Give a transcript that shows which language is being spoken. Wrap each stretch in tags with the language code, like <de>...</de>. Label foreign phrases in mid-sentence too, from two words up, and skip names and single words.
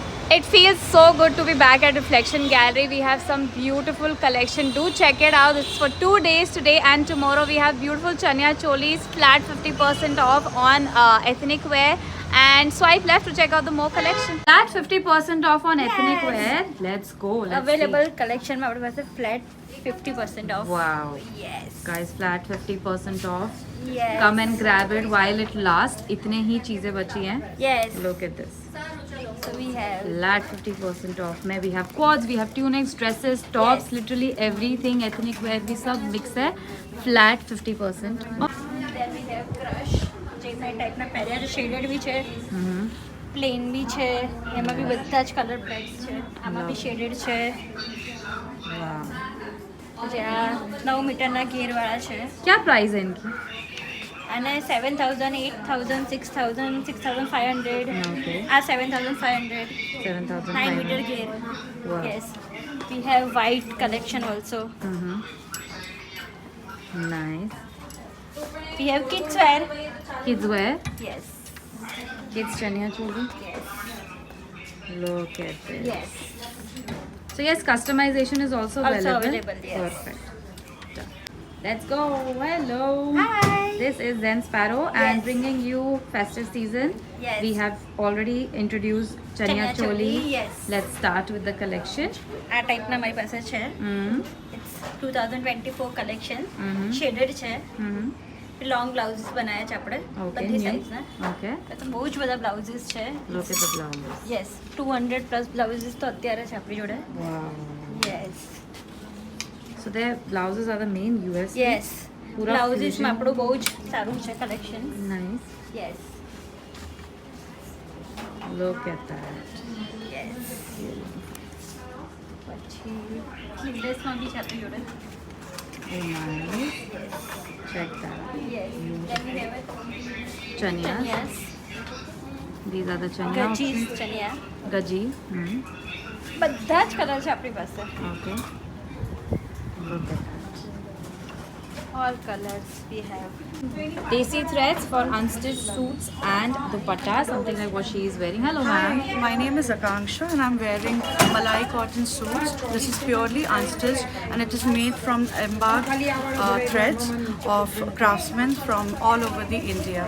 <en>It feels so good to be back at Reflection Gallery. We have some beautiful collection. Do check it out. It's for 2 days today and tomorrow. We have beautiful chania cholis, flat 50% off on ethnic wear. And swipe left to check out the more collection. Flat 50% off on ethnic wear. Let's go. Let's Available see.</en> <hi>collection में अपने पास है</hi> <en>flat 50% off. Wow. Yes. Guys, flat 50% off. Yes. Come and grab it while it lasts.</en> <hi>इतने ही चीजें बची हैं.</hi> <en>Yes. Look at this. So we have. Flat 50% off. में we have quads, we have tunics, dresses, tops, Yes. literally everything ethnic wear</en> <hi>भी सब</hi> <en>mix है. Flat 50% off. Then we have crush.</en> <gu>જે ટાઈપના પહેર્યા છે શેડેડ બી છે પ્લેન બી છે એમાં બી બધા જ કલર પેક્સ છે આમાં બી શેડેડ છે</gu> <en>Wow.</en> <gu>જે આ 9 મીટરના ઘેરવાળા છે</gu> <hi>क्या प्राइस है इनकी?</hi> <gu>અને 7,000 8,000 6,000 6,500</gu> <en>Okay.</en> <gu>આ 7,500 9 7,500.</gu> <hi>मीटर घेर</hi> <en>Wow. yes we have white collection also Nice. we have kids wear Kids wear. yes Kids chaniya choli. yes Look at this. yes So yes, customization is also Also available. available, yes. Perfect. Done. Let's go. Hello. Hi. This is Zen Sparrow and Yes. bringing you festive season. Yes. We have already introduced Chania Chania Choli. choli, yes. Let's start with the collection.</en> <gu>આ ટાઈપના મારી પાસે છે Mm.</gu> <en>It's 2024 collection Mhm.</en> <gu>શેડેડ છે Mm-hmm.</gu> <en>long blouses</en> <gu>બનાવ્યા છે આપણે</gu> <en>Okay.</en> <gu>બધી</gu> <en>New.</en> <gu>સાઇઝના</gu> <en>Okay.</en> <gu>તો બહુ જ બધા બ્લાઉઝીસ છે</gu> <en>Look at the blouse. yes 200 plus blouses</en> <gu>તો અત્યારે છે આપણી જોડે</gu> <en>Wow. યસ So their blouses are the main USP. યસ</en> <gu>પૂરા બ્લાઉઝીસમાં</gu> <en>fusion.</en> <gu>આપણું બહુ જ સારું છે કલેક્શન</gu> <en>Nice. યસ Look at that.</en> <gu>યસ પછી સ્લીવલેસમાં બી છે આપણી જોડે</gu> <en>Oh, nice. Check that. યસ then we have Chanias.</en> <gu>ચનિયાસ</gu> <en>These are the chania</en> <gu>ગજીસ</gu> <en>options.</en> <gu>ચનિયા Gaji. બધા જ કલર છે આપણી પાસે</gu> <en>Okay. Look at that. all colors we have Desi threads for unstitched suits and dupatta, something like what she is wearing. Hello, ma'am. Hi, my name is Akanksha and I'm wearing Malai cotton suits. This is purely unstitched and it is made from embarked threads of craftsmen from all over the India.</en>